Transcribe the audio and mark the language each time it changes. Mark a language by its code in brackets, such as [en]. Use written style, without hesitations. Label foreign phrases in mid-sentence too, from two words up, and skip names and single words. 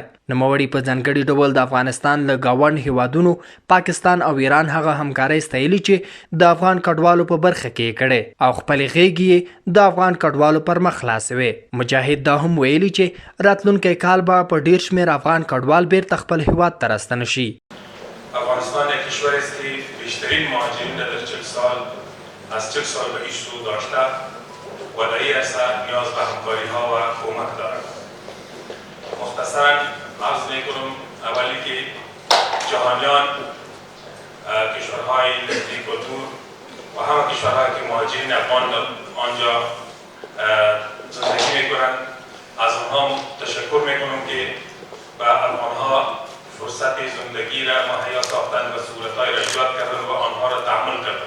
[ps] نوموړي په ځانګړي ډول د افغانستان له ګاونډ هیوادونو پاکستان او ایران هغه همکارۍ ستایلي چې د افغان کډوالو په برخه کې یې کړې او خپلې غېږې یې د افغان کډوالو پر مخ خلاصوې. مجاهد دا هم ویلي چې راتلونکی کال به په ډېر شمېر افغان کډوال بیرته خپل هیواد ته راستنه شي. [fa] افغانستان یک کشوری است که بیشترین مهاجرین در 40 سال از 40 سال به پیش رو داشته و در این عرصه نیاز به همکاری‌ها و کمک دارد. مختصراً عرض می‌کنم اولی که جهانیان کشورهای نزدیک و دور و همه کشورهایی که مهاجرین افغان آنجا زندگی می‌کنند از آنها تشکر می‌کنم که به افغانها فرصت زندگی را مهیا ساختند و سهولت‌های را ایجاد کردند و آنها را تحمل کردند.